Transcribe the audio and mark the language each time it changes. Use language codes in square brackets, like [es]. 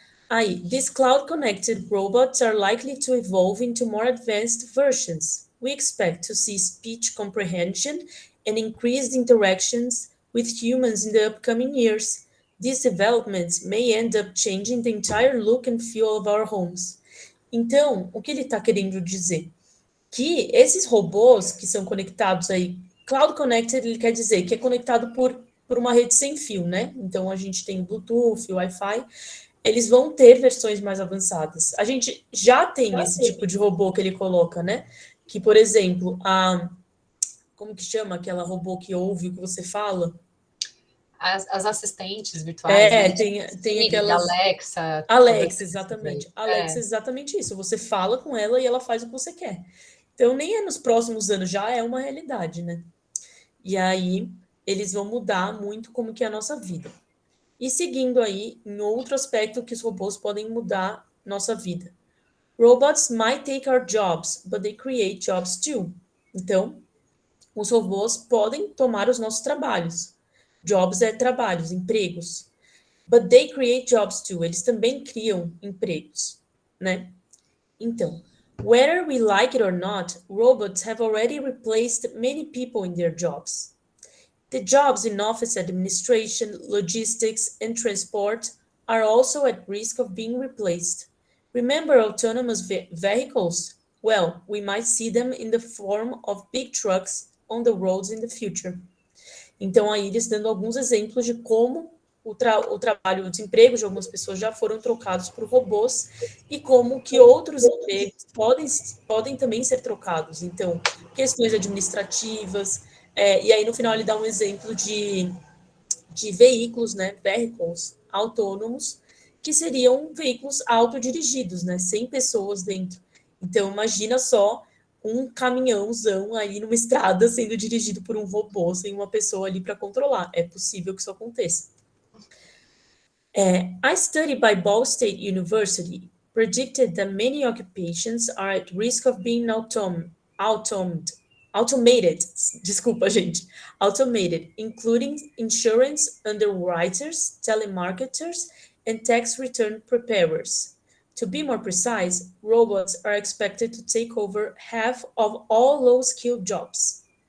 [en] Aí, these cloud-connected robots are likely to evolve into more advanced versions. We expect to see speech comprehension and increased interactions with humans in the upcoming years. These developments may end up changing the entire look and feel of our homes. [pt] Então, o que ele está querendo dizer? Que esses robôs que são conectados aí, cloud connected, ele quer dizer que é conectado por uma rede sem fio, né? Então, a gente tem Bluetooth, Wi-Fi, eles vão ter versões mais avançadas. A gente já tem esse tipo de robô que ele coloca, né? Que, por exemplo, como que chama aquela robô que ouve o que você fala? As assistentes virtuais, né? Tem Siri, aquelas... Alexa. Alexa, exatamente. Alexa, exatamente isso. Você fala com ela e ela faz o que você quer. Então, nem nos próximos anos, já é uma realidade, né? E aí, eles vão mudar muito como que é a nossa vida. E seguindo aí, em outro aspecto que os robôs podem mudar nossa vida. [en] Robots might take our jobs, but they create jobs too. [pt] Então, os robôs podem tomar os nossos trabalhos. Jobs é trabalhos, empregos. [en] But they create jobs too. [pt] Eles também criam empregos, né? [en] Então, whether we like it or not, robots have already replaced many people in their jobs. The jobs in office administration, logistics, and transport are also at risk of being replaced. Remember autonomous vehicles? Well, we might see them in the form of big trucks on the roads in the future. [pt] Então, aí eles dando alguns exemplos de como o trabalho, os empregos de algumas pessoas já foram trocados por robôs e como que outros empregos podem também ser trocados. Então, questões administrativas, e aí no final ele dá um exemplo de veículos, né, vehicles autônomos, que seriam veículos autodirigidos, né, sem pessoas dentro. Então, imagina só um caminhãozão aí numa estrada sendo dirigido por um robô, sem uma pessoa ali para controlar. É possível que isso aconteça. [en] A study by Ball State University predicted that many occupations are at risk of being automated, including insurance underwriters, telemarketers, and tax return preparers. To be more precise, robots are expected to take over half of all low-skilled jobs.